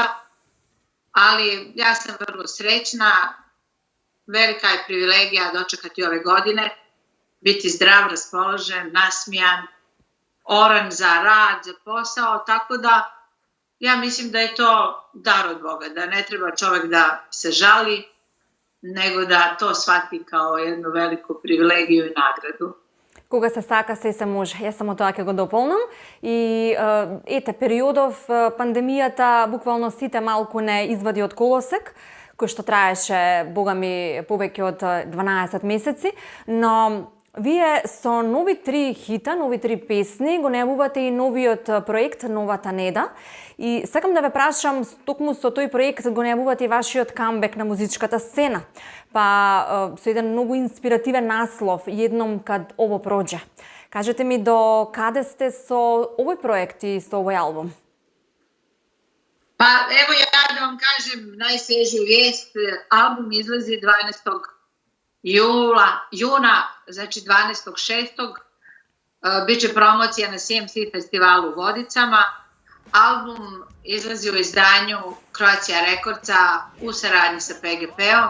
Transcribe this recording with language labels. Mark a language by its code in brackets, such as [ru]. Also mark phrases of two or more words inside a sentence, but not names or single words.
[sr] Ali ja sam vrlo srećna, velika je privilegija dočekati ove godine, biti zdrav, raspoložen, nasmijan, oran za rad, za posao, tako da ja mislim da je to dar od Boga, da ne treba čovjek da se žali, nego da to shvati kao jednu veliku privilegiju i nagradu. [mk] Кога се сака, се може. Јас само тоа ќе го дополнам. И ете, периодов пандемијата буквално сите малку не извади од колосек, кој што траеше, бога ми, повеќе од 12 месеци, но вие со нови 3 хита, нови 3 песни, го најавувате и новиот проект Новата Неда. И сакам да ве прашам, токму со тој проект го најавувате и вашиот камбек на музичката сцена. Па со еден многу инспиративен наслов, едном кад ово проđe. Кажете ми до каде сте со овој проект и со овој албум? [sr] Pa evo ja da vam kažem najsvježiju vijest, album izlazi 12. juna, znači 12.6. Biće promocija na CMC festivalu u Vodicama. Album izlazi u izdanju Croatia Recordsa u saradnji sa PGP-om.